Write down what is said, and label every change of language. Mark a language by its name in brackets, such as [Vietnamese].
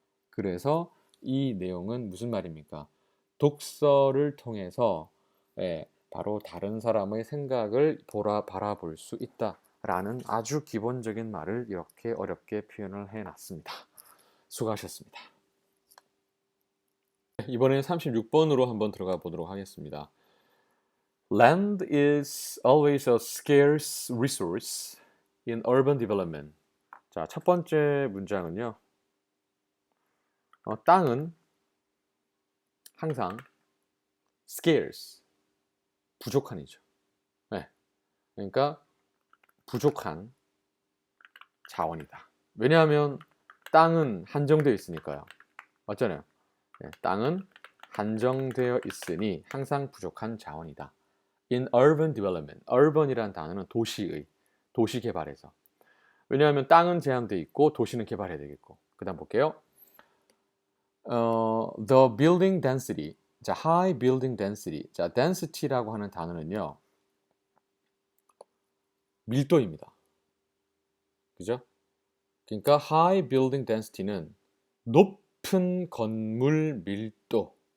[Korean] 그래서 이 내용은 무슨 말입니까? 독서를 통해서 바로 다른 사람의 생각을 바라볼 수 있다라는 아주 기본적인 말을 이렇게 어렵게 표현을 해놨습니다. 수고하셨습니다. 이번에는 36번으로 한번 들어가 보도록 하겠습니다. [English] Land is always a scarce resource in urban development. [Korean] 자, 첫 번째 문장은요. 땅은 항상 scarce, 부족한이죠. 네. 그러니까 부족한 자원이다. 왜냐하면 땅은 한정되어 있으니까요. 맞잖아요. 네, 땅은 한정되어 있으니 항상 부족한 자원이다. [English] In urban development, [Korean] urban이라는 단어는 도시 개발에서. 왜냐하면 땅은 제한되어 있고 도시는 개발해야 되겠고. 그 다음 볼게요. [English] The building density, 자, high building density. [Korean] 자, density라고 하는 단어는요, 밀도입니다. 그죠? 그러니까 [English] high building density [Korean] 는 높은 건물 밀도.